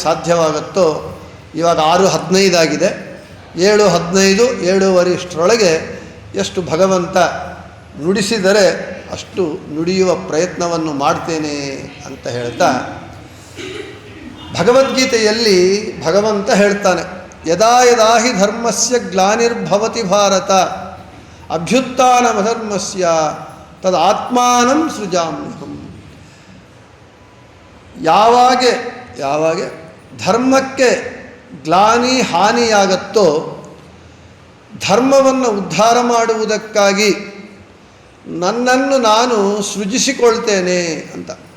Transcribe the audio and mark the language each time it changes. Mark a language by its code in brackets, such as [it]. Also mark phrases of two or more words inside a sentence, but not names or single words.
[kn] ಸಾಧ್ಯವಾಗುತ್ತೋ, ಇವಾಗ 6:15 ಆಗಿದೆ, 7:15 7:15 ಇಷ್ಟರೊಳಗೆ ಎಷ್ಟು ಭಗವಂತ ನುಡಿಸಿದರೆ ಅಷ್ಟು ನುಡಿಯುವ ಪ್ರಯತ್ನವನ್ನು ಮಾಡ್ತೇನೆ ಅಂತ ಹೇಳ್ತಾ, ಭಗವದ್ಗೀತೆಯಲ್ಲಿ ಭಗವಂತ ಹೇಳ್ತಾನೆ, [sa] ಯದಾ ಯದಾ ಹಿ ಧರ್ಮಸ್ಯ ಗ್ಲಾನಿರ್ಭವತಿ ಭಾರತ ಅಭ್ಯುತ್ಥಾನಮಧರ್ಮಸ್ಯ ತದಾತ್ಮಾನಂ ಸೃಜಾಮ್ಯಹಂ. [kn] ಯಾವಾಗ ಧರ್ಮಕ್ಕೆ ಗ್ಲಾನಿ ಹಾನಿಯಾಗತ್ತೋ, ಧರ್ಮವನ್ನು ಉದ್ಧಾರ ಮಾಡುವುದಕ್ಕಾಗಿ ನನ್ನನ್ನು ನಾನು ಸೃಜಿಸಿಕೊಳ್ತೇನೆ ಅಂತ.